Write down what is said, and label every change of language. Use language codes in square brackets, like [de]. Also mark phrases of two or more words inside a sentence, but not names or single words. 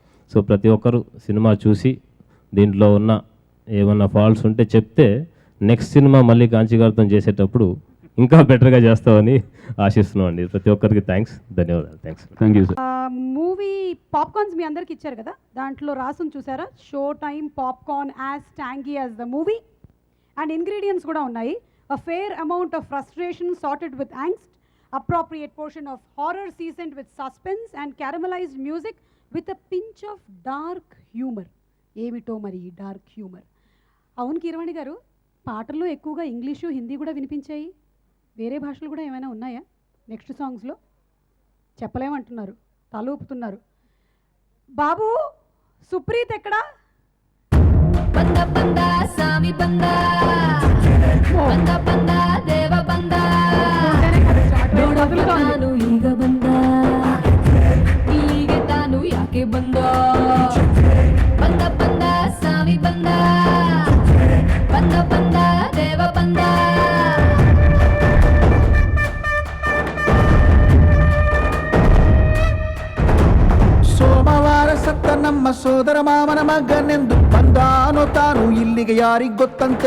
[te] సో ప్రతి ఒక్కరు సినిమా చూసి దీంట్లో ఉన్న ఏమన్నా ఫాల్ట్స్ ఉంటే చెప్తే నెక్స్ట్ సినిమా మళ్ళీ కాంచి గారితో చేసేటప్పుడు ఇంకా బెటర్గా చేస్తామని ఆశిస్తున్నాం అండి. ప్రతి ఒక్కరికి థ్యాంక్స్, ధన్యవాదాలు. [en] thank you sir. movie popcorns [te] మీ అందరికి ఇచ్చారు కదా, దాంట్లో రాసుని చూసారా, [en] show time popcorn as tangy as the movie, and ingredients [te] కూడా ఉన్నాయి. [en] A fair amount of frustration sorted with angst, appropriate portion of horror seasoned with suspense, and caramelized music with a pinch of dark humor. [te] ఏమిటో మరి [en] dark humor. [te] అవును కీరవాణి గారు, పాటల్లో ఎక్కువగా ఇంగ్లీషు హిందీ కూడా వినిపించాయి. వేరే భాషలు కూడా ఏమైనా ఉన్నాయా నెక్స్ట్ సాంగ్స్లో? చెప్పలేమంటున్నారు, తల ఊపుతున్నారు. బాబు సుప్రీత్ ఎక్కడా? [kn] ಬಂದ ಬಂದ ಸಾಮಿ ಬಂದ ಬಂದ ಬಂದ ದೇವ ಬಂದ ನೋಡೋದು ಈಗ ಬಂದ ಇಲ್ಲಿಗೆ ತಾನು ಯಾಕೆ ಬಂದ ಬಂದ ಬಂದ ಸಾಮಿ ಬಂದ ಬಂದ ಬಂದ ದೇವ ಬಂದ ಸೋಮವಾರ ಸತ್ತ ನಮ್ಮ ಸೋದರ ಮಾಮನ ಮಗನೆಂದು ಬಂದಾನೋ ತಾನು ಇಲ್ಲಿಗೆ ಯಾರಿಗ್ ಗೊತ್ತಂತೆ.